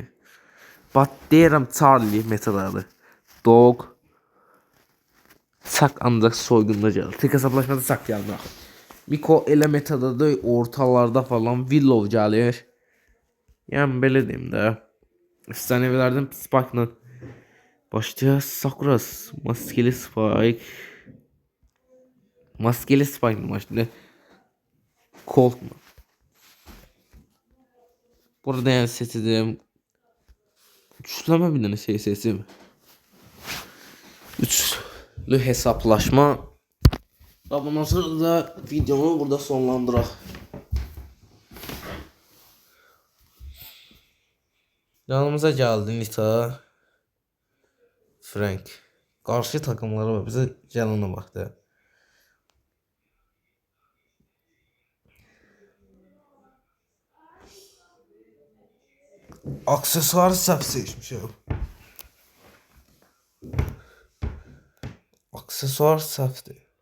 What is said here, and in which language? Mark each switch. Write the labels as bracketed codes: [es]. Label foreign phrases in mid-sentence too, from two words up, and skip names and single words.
[az] Bat deyirəm Charlie metodadır. Dog. Sak ancaq soygunda gəlir. Tek hesablaşmada sak gəlmir. Miko elə metodadır. Ortalarda falan Willow gəlir. Yəni belə deyim də. [tr] Efsanevilerden Spike'la başlayacağız. Sakura maskeli Spike. Maskeli Spike mı başlıyor? Colt mu? Burada yani seçeceğim. Üçleme bir tane şey seçeyim. Üçlü hesaplaşma. Ve bundan sonra da videomu burada sonlandıraq. Yanımıza geldi Nita. Frank. Karşı takımlara bak. Bize canına bak da. [az] Aksesuar səhv seçmişəm. Aksesuar səhvdir.